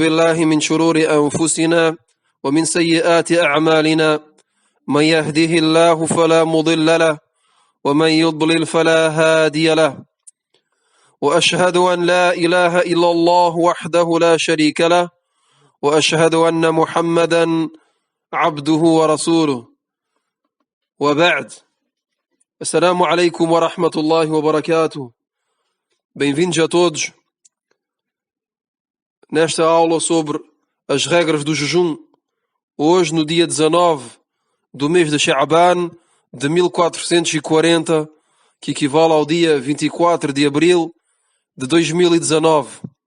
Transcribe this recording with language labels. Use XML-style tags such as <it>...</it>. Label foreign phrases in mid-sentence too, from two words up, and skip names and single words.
<ar>بالله من شرور أنفسنا ومن سيئات أعمالنا من يهده الله فلا مضل له ومن يضلل فلا هادي له وأشهد أن لا إله إلا الله وحده لا شريك له وأشهد أن محمدا عبده ورسوله وبعد. السلام عليكم ورحمة الله وبركاته.</ar> <pt>Bem-vindos a todos nesta aula sobre as regras do jejum. Hoje, no dia 19 do mês de Sha'ban de 1440, que equivale ao dia 24 de abril de 2019.</pt>